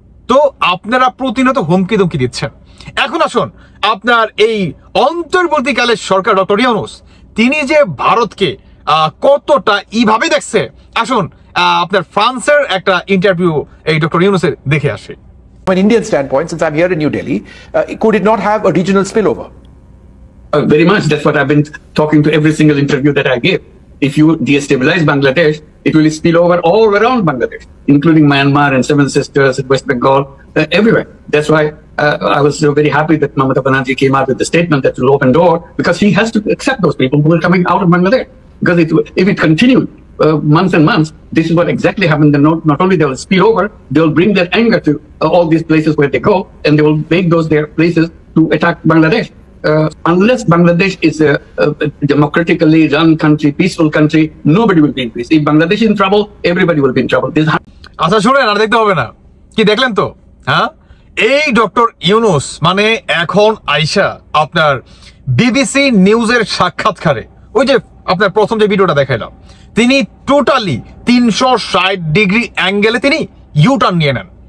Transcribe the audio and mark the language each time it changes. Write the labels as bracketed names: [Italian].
[Bangla] তো আপনারা প্রতিনিয়ত হুমকি ধমকি দিচ্ছেন। এখন আসুন, আপনার এই অন্তর্বর্তীকালের সরকার ডক্টর ইউনূস তিনি যে ভারতকে কতটা এইভাবে দেখছে, আসুন আপনার ফ্রান্সের একটা ইন্টারভিউ এই ডক্টর ইউনূসের দেখে আসে। [English] From an Indian standpoint, since I'm here in New Delhi, could it not have a regional spillover? Very much. That's what I've been talking to every single interview that I gave. If you destabilize Bangladesh, it will spill over all around Bangladesh, including Myanmar and Seven Sisters and West Bengal, everywhere. That's why I was very happy that Mamata Banerjee came out with the statement that will open door, because he has to accept those people who are coming out of Bangladesh. Because if it continued months and months, this is what exactly happened. Not only they will spill over, they will bring their anger to all these places where they go, and they will make those their places to attack Bangladesh. Unless Bangladesh is a democratically run country, peaceful country, nobody will be in peace. If Bangladesh is in trouble, everybody will be in trouble. [Bangla] আচ্ছা শুনেন, আর দেখতে হবে না। কি দেখলেন তো, হ্যাঁ, এই ডক্টর ইউনূস মানে এখন আইসা আপনার বিবিসি নিউজের সাক্ষাৎকারে ওই যে আপনার প্রথম যে ভিডিওটা দেখাইলাম, তিনি টোটালি 360 ডিগ্রি অ্যাঙ্গেলে তিনি ইউটার্ন নিয়ে নেন।